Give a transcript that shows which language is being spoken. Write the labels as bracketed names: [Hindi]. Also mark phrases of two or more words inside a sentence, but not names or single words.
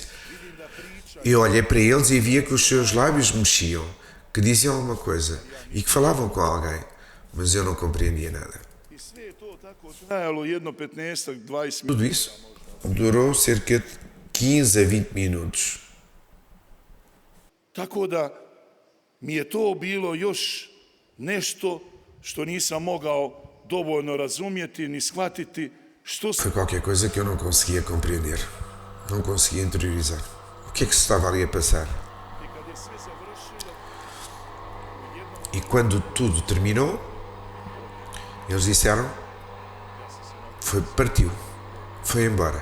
[Portuguese] Eu olhei para eles e via que os seus lábios mexiam, que diziam alguma coisa e que falavam com alguém, mas eu não compreendia nada. Tudo isso durou cerca de 15 a 20 minutos. [Croatian] Tako da mi je to bilo još nešto što nisam mogao dovoljno razumjeti ni shvatiti što se... [Portuguese] Foi qualquer coisa que eu não conseguia compreender, não conseguia interiorizar. O que é que se estava ali a passar? E quando tudo terminou, eles disseram, partiu, foi embora.